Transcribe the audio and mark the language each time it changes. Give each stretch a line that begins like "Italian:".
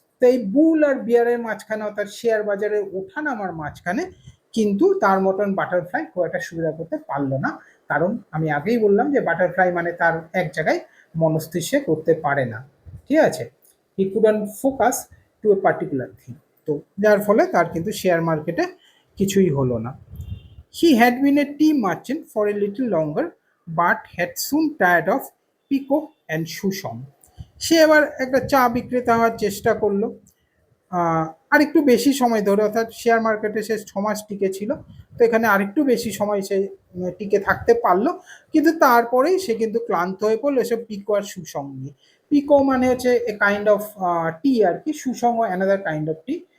Bangla: তো এই বুল আর বিয়ারের মাঝখানে অর্থাৎ শেয়ার বাজারের ওঠা নামার মাঝখানে কিন্তু তার মতন বাটারফ্লাই খুব একটা সুবিধা করতে পারলো না, কারণ আমি আগেই বললাম যে বাটারফ্লাই মানে তার এক জায়গায় মনস্থির সে করতে পারে না, ঠিক আছে?
English: He couldn't focus to a particular thing.
Bangla: তো যার ফলে তার কিন্তু শেয়ার মার্কেটে কিছুই হলো না।
English: He had been a tea merchant for a little longer, but had soon tired of Pico and Shushan.
Bangla: সে এবার একটা চা বিক্রেতা হওয়ার চেষ্টা করলো, আর একটু বেশি সময় ধরে, অর্থাৎ শেয়ার মার্কেটে সে 6 মাস টিকে ছিল, তো এখানে আরেকটু বেশি সময় সে টিকে থাকতে পারলো। কিন্তু তারপরেই সে কিন্তু ক্লান্ত হয়ে পড়লো এসব পিকো আর সুসং নিয়ে।
English: পিকো
Bangla: মানে হচ্ছে
English: a kind of tea
Bangla: আর কি,
English: সুসং another kind of tea.